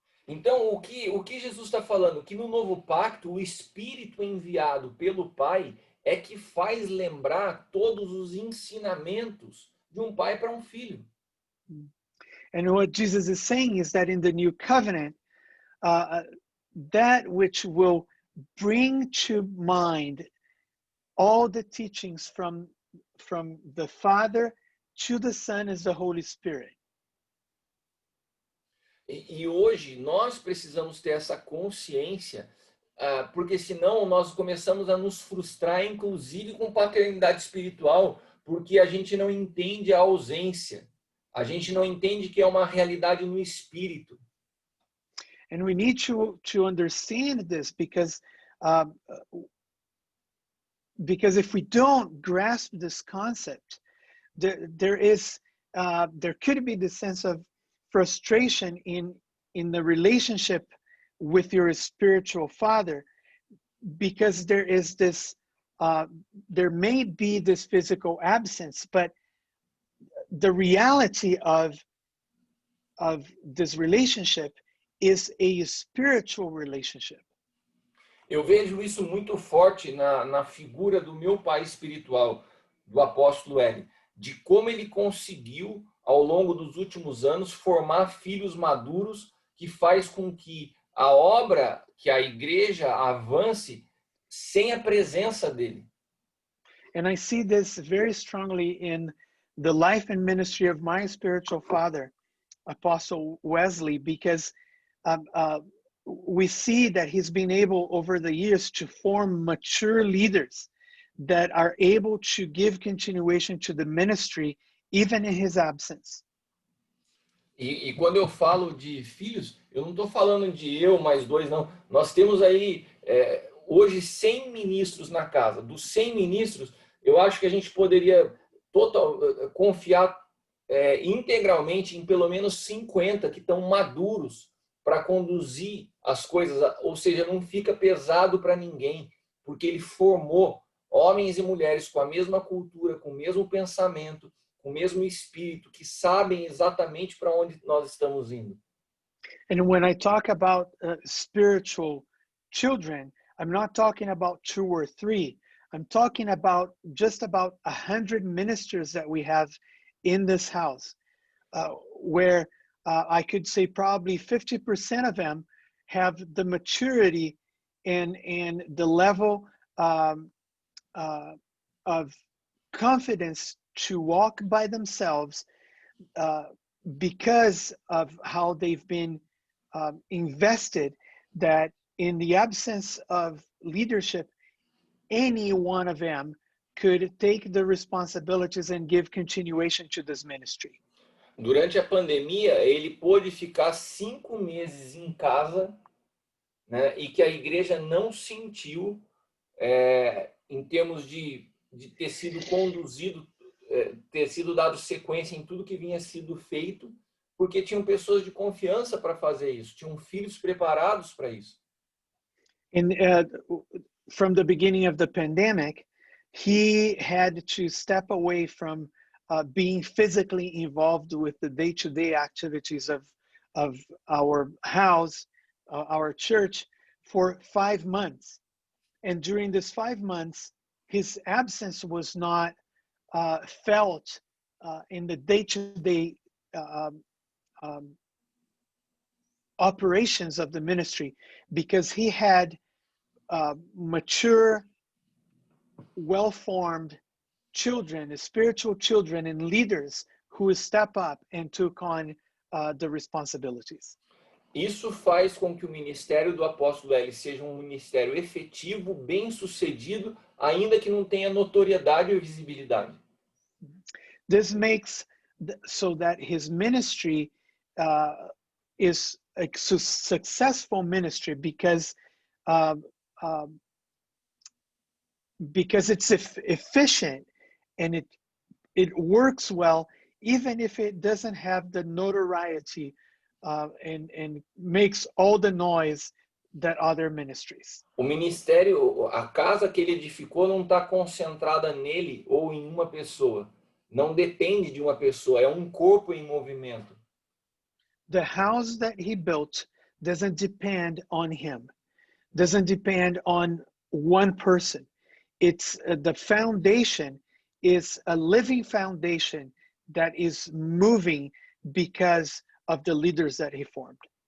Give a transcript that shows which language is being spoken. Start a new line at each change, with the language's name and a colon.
Portuguese: Então, o que Jesus está falando? Que no novo pacto, o Espírito enviado pelo Pai é que faz lembrar todos os ensinamentos de um pai para um filho.
English: And what Jesus is saying is that in the new covenant, that which will bring to mind all the teachings from the Father to the Son is the Holy Spirit.
Portuguese: E hoje nós precisamos ter essa consciência, porque senão nós começamos a nos frustrar, inclusive com paternidade espiritual, porque a gente não entende a ausência. A gente não entende que é uma realidade no espírito.
English: And we need to understand this because if we don't grasp this concept, there could be the sense of frustration in the relationship with your spiritual father, because there may be this physical absence, but the reality of this relationship is a spiritual relationship.
Portuguese: Eu vejo isso muito forte na figura do meu pai espiritual, do apóstolo L, de como ele conseguiu, ao longo dos últimos anos, formar filhos maduros, que faz com que a obra que a igreja avance sem a presença dele.
English: And I see this very strongly in the life and ministry of my spiritual father, Apostle Wesley, because we see that he's been able over the years to form mature leaders that are able to give continuation to the ministry even in his absence.
Portuguese: E quando eu falo de filhos, eu não estou falando de eu mais dois, não. Nós temos aí hoje 100 ministros na casa. Dos 100 ministros, eu acho que a gente poderia confiar integralmente em pelo menos 50 que estão maduros para conduzir as coisas, ou seja, não fica pesado para ninguém, porque ele formou homens e mulheres com a mesma cultura, com o mesmo pensamento, com o mesmo espírito, que sabem exatamente para onde nós estamos indo.
English: And when I talk about spiritual children, I'm not talking about 2 or 3. I'm talking about just about 100 ministers that we have in this house, where I could say probably 50% of them have the maturity and the level of confidence to walk by themselves because of how they've been invested, that in the absence of leadership, any one of them could take the responsibilities and give continuation to this ministry.
Portuguese: Durante a pandemia, ele pôde ficar 5 meses em casa, né, e que a igreja não sentiu, em termos de ter sido conduzido, ter sido dado sequência em tudo que vinha sido feito, porque tinham pessoas de confiança para fazer isso, tinham filhos preparados para isso.
English: And from the beginning of the pandemic, he had to step away from being physically involved with the day-to-day activities of our house, our church, for 5 months. And during this 5 months, his absence was not felt in the day-to-day operations of the ministry, because he had mature, well-formed children, spiritual children and leaders who step up and took on the responsibilities.
Portuguese: Isso faz com que o ministério do apóstolo L seja um ministério efetivo, bem-sucedido, ainda que não tenha notoriedade ou visibilidade.
English: This makes so that his ministry is a successful ministry because it's efficient and it works well, even if it doesn't have the notoriety and makes all the noise that other ministries.
Portuguese: O ministério, a casa que ele edificou não está concentrada nele ou em uma pessoa. Não depende de uma pessoa, é um corpo em movimento.
English: The house that he built doesn't depend on him, doesn't depend on one person. It's the foundation is a living foundation that is moving because of the leaders that he formed.